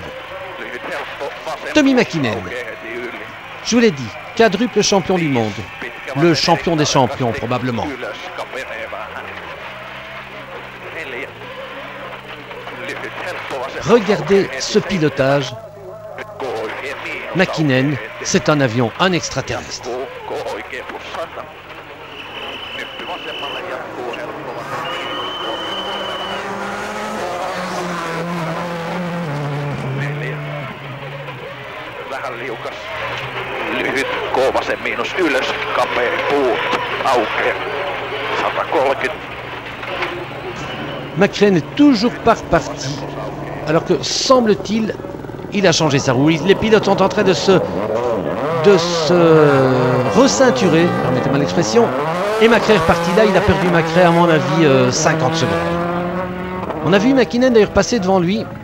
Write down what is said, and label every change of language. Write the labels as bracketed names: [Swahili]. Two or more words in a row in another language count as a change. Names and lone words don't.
[French] Tommy Mäkinen, je vous l'ai dit, quadruple champion du monde, le champion des champions probablement. Regardez ce pilotage. Mäkinen, c'est un avion, un extraterrestre. [Finnish] Lyhyt Koovasen miinus ylös, kapea puut aukeaa 130. [French] Macré n'est toujours pas reparti, alors que semble-t-il, il a changé sa roue. Les pilotes sont en train de se receinturer, permettez-moi l'expression, et Macré est reparti là. Il a perdu Macré, à mon avis, 50 secondes. On a vu Mäkinen d'ailleurs passer devant lui.